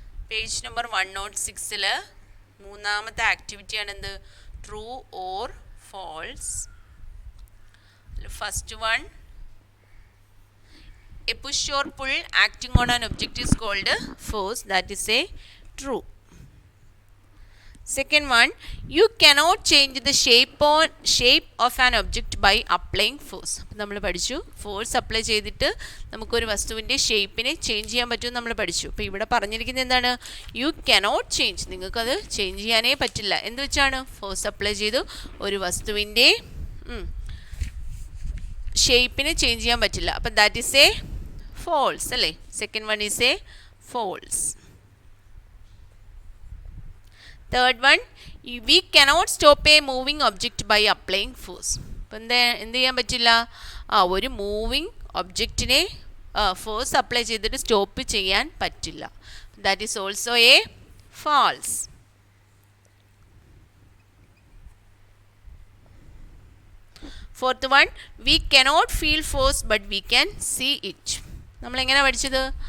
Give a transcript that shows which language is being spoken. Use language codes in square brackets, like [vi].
[en] Page number 106 [ml] മൂന്നാമത്തെ activity ആണ് എന്ത്? [en] True or false. First one, a push or pull acting on an object is called force. That is a true. Second one, you cannot change the shape of an object by applying force. [ml] നമ്മൾ പഠിച്ചു force apply ചെയ്തിട്ട് നമുക്കൊരു വസ്തുവിൻ്റെ ഷേപ്പിനെ change ചെയ്യാൻ പറ്റും നമ്മൾ പഠിച്ചു. അപ്പോൾ ഇവിടെ പറഞ്ഞിരിക്കുന്നത് എന്താണ്? [en] you cannot change, [ml] നിങ്ങൾക്കത് ചേഞ്ച് ചെയ്യാനേ പറ്റില്ല. എന്ത് വെച്ചാണ്? ഫോഴ്സ് അപ്ലൈ ചെയ്തു ഒരു വസ്തുവിൻ്റെ ഷേപ്പിനെ ചേഞ്ച് ചെയ്യാൻ പറ്റില്ല. [en] അപ്പം that is a false അല്ലേ. Second one is a false. Third one, we cannot stop a moving object by applying force. [ml] അപ്പം എന്ത് ചെയ്യാൻ പറ്റില്ല? ഒരു മൂവിങ് ഒബ്ജക്റ്റിനെ ഫോഴ്സ് അപ്ലൈ ചെയ്തിട്ട് സ്റ്റോപ്പ് ചെയ്യാൻ പറ്റില്ല. [en] That is also a false. Fourth one, we cannot feel force but we can see it. [ml] നമ്മളെങ്ങനെ പഠിച്ചത്?